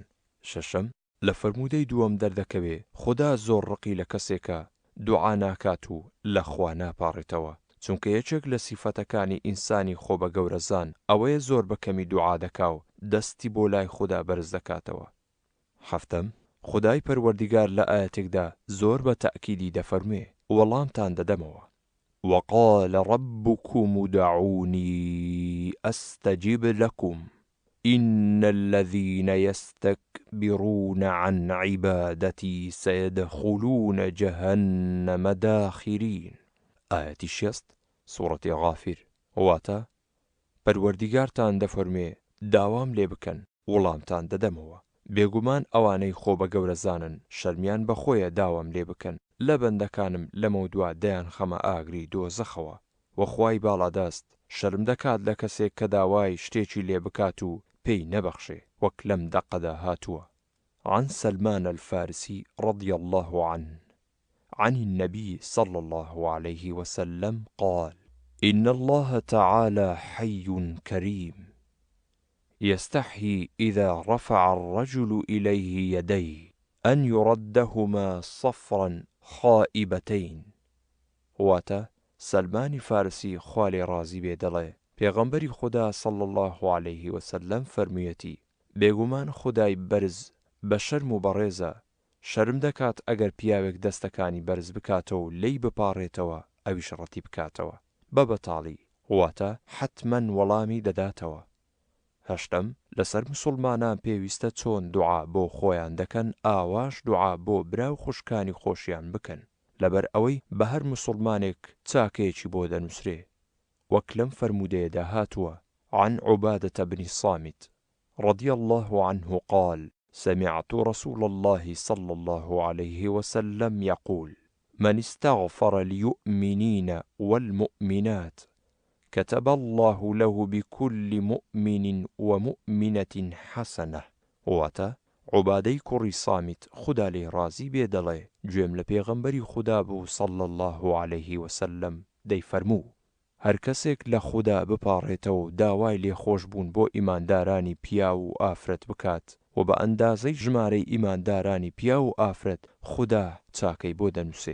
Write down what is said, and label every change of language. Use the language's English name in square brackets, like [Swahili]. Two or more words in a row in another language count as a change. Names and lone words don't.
[Central Kurdish] شەشەم، لە فەرموودەی دووەم دەردەکەوێ خوددا زۆر ڕقی لە کەسێکە دوعا ناکات و لە خوا ناپاڕێتەوە، چونکە یەکێک لە سیفەتەکانی ئینسانی خۆ بە گەورەزان ئەوەیە زۆر بەکەمی دوعا دەکا و دەستی بۆ لای خوددا بەرز دەکاتەوە. هەفتەم، خودای پەروەردیگار لە ئاەتێکدا زۆر بە تەئکیدی دەفەرموێ وەڵامتان دەدەمەوە. [Arabic] وقال ربكم ادعوني أستجب لكم إن الذين يستكبرون عن عبادتي سيدخلون جهنم داخرين. آية 6 سورة غافر. [Central Kurdish] واتە پەروەردیگارتان دەفەرمێ داوام لێ بکەن وەڵامتان دەدەمەوە. بێگومان ئەوانەی خۆ بە گەورەزانن شەرمیان بەخۆیە داوام لێ بکەن لە بەندەکانم لەمە دووە دەیان خەمە ئاگری دۆزەخەوە، وەخوای باڵادەست شەرم دەکات لە کەسێک کە داوای شتێکی لێ بکات و پێی نەبەخشێ، وەک لەم دەقەدا هاتووە. [Arabic] عن سلمان الفارسي رضي الله عنه عن النبي صلى الله عليه وسلم قال: إن الله تعالى حي كريم يستحيي إذا رفع الرجل إليه يديه أن يردهما صفرا خائبتين. [Central Kurdish] واتە سلمانی فارسی خوا لێ ڕازی بێ دەڵێ پێغەمبەری خوددا [Arabic] صلی الله عليه وسلم [Central Kurdish] فەرموویەتی بێگومان خودای بەرز بە شەرم و بەڕێزە، شەرم دەکات ئەگەر پیاوێک دەستەکانی بەرز بکاتەوە و لێی بپاڕێتەوە ئەویش ڕەتی بکاتەوە بە بەتاڵی، واتە حتمەن وەڵامی دەداتەوە. هەشتم، لەسەر مسلمانان پێویستە چۆن دوعا بۆ خۆیان دەکەن ئاواش دوعا بۆ براو خوشکانی خۆشیان بکەن، لەبەر ئەوەی بە هەر مسلمانێک چاکەیەکی بۆ دەنووسرێ، وەک لەم فەرموودەیەدا هاتووە. [Arabic] عن عبادة بن الصامت رضي الله عنه قال: سمعت رسول الله صلى الله عليه وسلم يقول: من استغفر للمؤمنين والمؤمنات كتب الله له بكل مؤمن ومؤمنة حسنة. [Central Kurdish] واتە عوبادەی کوڕی سامت خوددا لێ ڕازی بێ دەڵێ گوێم لە پێغەمبەری خوددا بوو [Arabic] صلی الله عليه وسلم [Central Kurdish] دەیفەرموو هەر کەسێک لە خوددا بپاڕێتەوە و داوای لێخۆشبوون بۆ ئیماندارانی پیا و ئافرەت بکات و بە ئەندازەی ژمارەی ئیماندارانی پیا و ئافرەت خوددا چاکەی بۆ دەنووسێ.